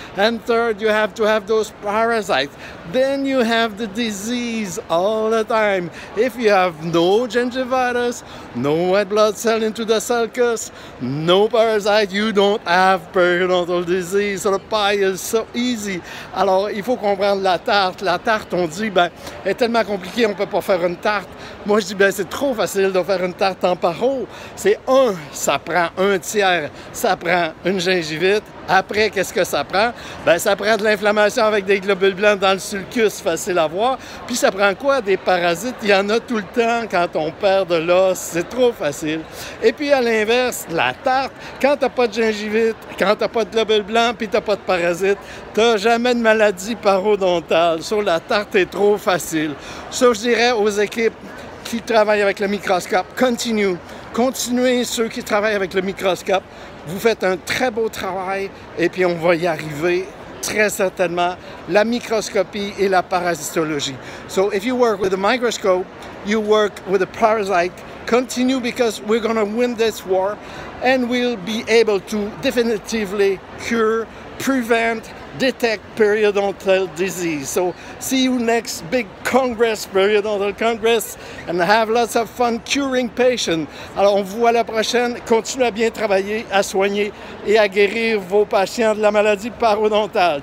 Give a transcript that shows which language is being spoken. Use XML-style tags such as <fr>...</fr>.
<en>And third, you have to have those parasites. Then you have the disease all the time. If you have no gingivitis, no white blood cell into the sulcus, no parasite, you don't have periodontal disease. So the pie is so easy.</en> <fr>Alors, il faut comprendre la tarte. La tarte, on dit, elle est tellement compliquée, on ne peut pas faire une tarte. Moi, je dis, c'est trop facile de faire une tarte en paro. Ça prend un tiers, ça prend une gingivite. Après, qu'est-ce que ça prend? Ça prend de l'inflammation avec des globules blancs dans le sulcus, facile à voir. Puis ça prend quoi? Des parasites. Il y en a tout le temps quand on perd de l'os. C'est trop facile. Et puis à l'inverse, la tarte, quand t'as pas de gingivite, quand t'as pas de globules blancs, puis t'as pas de parasites, t'as jamais de maladie parodontale. Sur la tarte est trop facile. Ça, je dirais aux équipes qui travaillent avec le microscope, continuez ceux qui travaillent avec le microscope. Vous faites un très beau travail et puis on va y arriver très certainement. La microscopie et la parasitologie.</fr> <en>So if you work with a microscope, you work with a parasite, continue because we're going to win this war and we'll be able to definitively cure, prevent, detect periodontal disease. So see you next big Congress, Periodontal Congress, and have lots of fun curing patients.</en> <fr>Alors on vous voit la prochaine. Continuez à bien travailler, à soigner et à guérir vos patients de la maladie parodontale.</fr>